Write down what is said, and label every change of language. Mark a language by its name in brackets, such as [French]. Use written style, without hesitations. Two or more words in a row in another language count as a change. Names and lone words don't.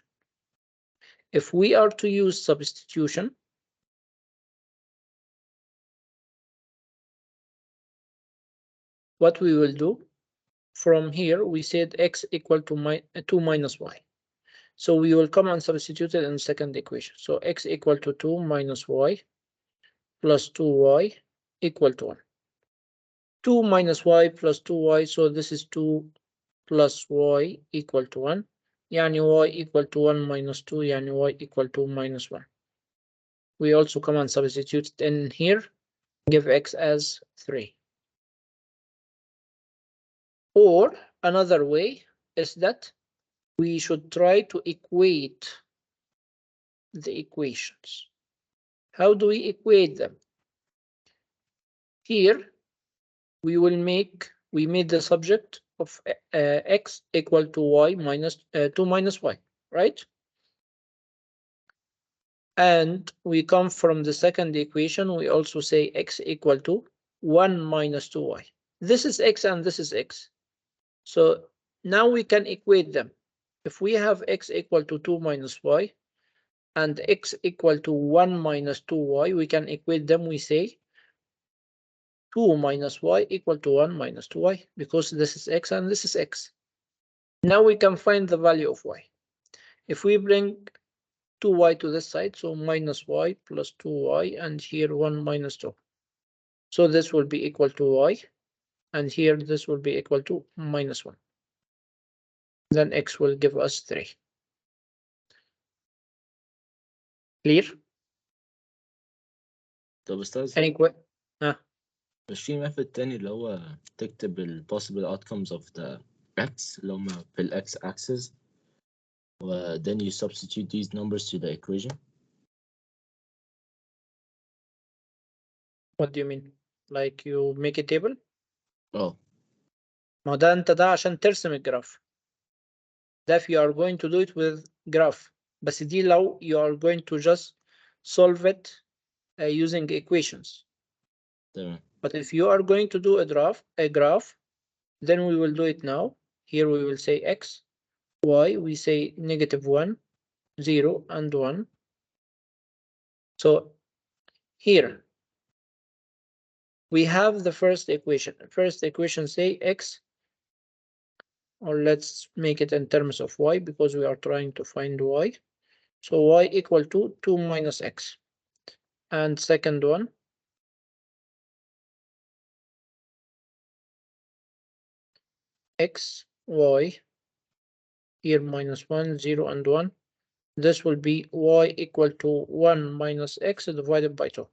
[English] If we are to use substitution, what we will do, from here we said x equal to 2 minus y. So we will come and substitute it in the second equation. So x equal to 2 minus y plus 2y equal to 1. 2 minus y plus 2y, so this is 2 plus y equal to 1. يعني y equal to 1 minus 2, يعني y equal to minus 1. We also come and substitute it in here, give x as 3. Or another way is that we should try to equate the equations. How do we equate them? Here, we made the subject of x equal to y minus 2 minus y, right? And we come from the second equation, we also say x equal to 1 minus 2y. This is x and this is x. So now we can equate them. If we have x equal to 2 minus y and x equal to 1 minus 2y, we can equate them. We say 2 minus y equal to 1 minus 2y, because this is x and this is x. Now we can find the value of y. If we bring 2y to this side, so minus y plus 2y, and here 1 minus 2. So this will be equal to y, and here this will be equal to minus 1. Then x will give us 3. Clear? [Arabic] طب أستاذ، [English] Any question? [Arabic] مش في [English] method [Arabic] تاني اللي هو تكتب ال [English] possible outcomes of the x [Arabic] اللي هما في ال [English] x axis و then you substitute these numbers to the equation? What do you mean? Like you make a table? [Arabic] اه ما ده انت ده عشان ترسم الجراف. ده [English] if you are going to do it with graph. [Arabic] بس دي لو [English] you are going to just solve it using equations. [Arabic] تمام. [English] But if you are going to do a graph, then we will do it now. Here we will say x, y, we say -1, 0, and 1. So here we have the first equation. First equation say x, or let's make it in terms of y because we are trying to find y. So y equal to 2 minus x. And second one, x, y, here -1, 0, and 1. This will be y equal to 1 minus x divided by 2.